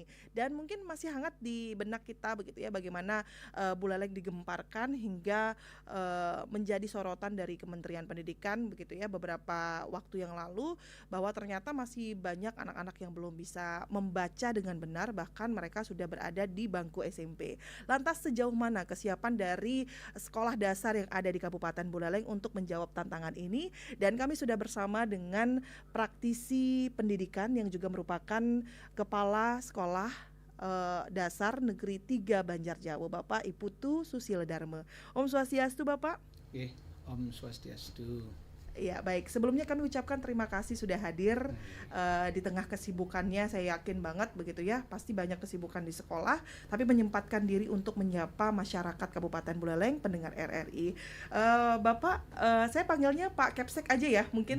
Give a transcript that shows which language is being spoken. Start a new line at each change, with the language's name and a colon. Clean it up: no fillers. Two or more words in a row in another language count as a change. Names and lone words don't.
Indonesian: Dan mungkin masih hangat di benak kita begitu ya, bagaimana Buleleng digemparkan hingga menjadi sorotan dari Kementerian Pendidikan begitu ya beberapa waktu yang lalu, bahwa ternyata masih banyak anak-anak yang belum bisa membaca dengan benar, bahkan mereka sudah berada di bangku SMP. Lantas sejauh mana kesiapan dari sekolah dasar yang ada di Kabupaten Buleleng untuk menjawab tantangan ini? Dan kami sudah bersama dengan praktisi pendidikan yang juga merupakan Kepala Sekolah Dasar Negeri 3 Banjarjawo, Bapak Iputu Susilo Dharma.
Balinese: Om Swastiastu,
Indonesian: Bapak. Oke,
Balinese: Om Swastiastu.
Indonesian: Ya baik, sebelumnya kami ucapkan terima kasih sudah hadir di tengah kesibukannya. Saya yakin banget begitu ya, pasti banyak kesibukan di sekolah, tapi menyempatkan diri untuk menyapa masyarakat Kabupaten Buleleng, pendengar RRI. Bapak, saya panggilnya Pak Kepsek aja ya, mungkin